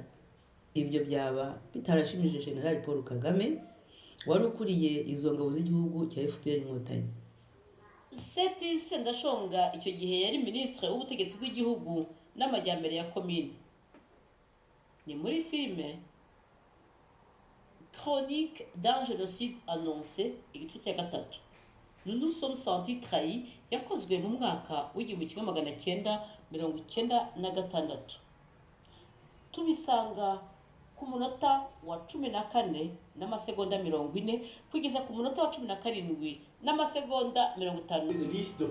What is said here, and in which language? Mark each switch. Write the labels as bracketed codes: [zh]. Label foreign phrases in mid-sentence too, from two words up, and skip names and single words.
[rw] Ibyo byaba bitarashimije General Paul Kagame wari ukuriye izo ngabo z'igihugu cya FPR Inkotanyi. Seti Sendashonga icyo gihe yari minisitiri w'ubutegetsi bw'igihugu n'amajyambere ya komine. Ni muri filime Chronique d'un génocide annoncé igice cya 3. Nous nous sommes sentis trahis yakozwe mu mwaka w'1996. Tubisanga ku munota wa 14 n'amasegonda 40 kugeza ku munota wa 17 n'amasegonda 50.